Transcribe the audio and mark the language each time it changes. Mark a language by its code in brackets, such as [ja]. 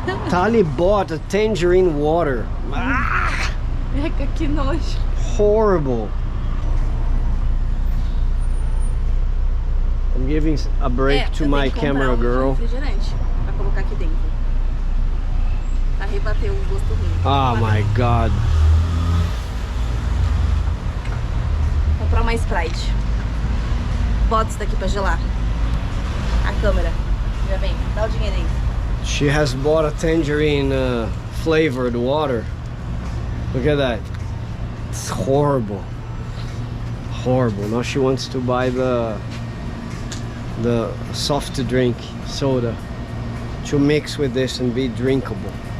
[en] Tali bought a tangerine water. [pt] Eca, que nojo. [en] Horrible. I'm giving a break to my camera girl. [pt] Refrigerante pra colocar aqui dentro. Pra rebater o gosto ruim. [en] Oh my god. [pt] Comprar uma Sprite. Bota isso daqui pra gelar. A câmera. Já vem, dá o dinheiro aí. [en] She has bought a tangerine flavored water. Look at that. It's horrible. Horrible. Now she wants to buy the soft drink soda to mix with this and be drinkable.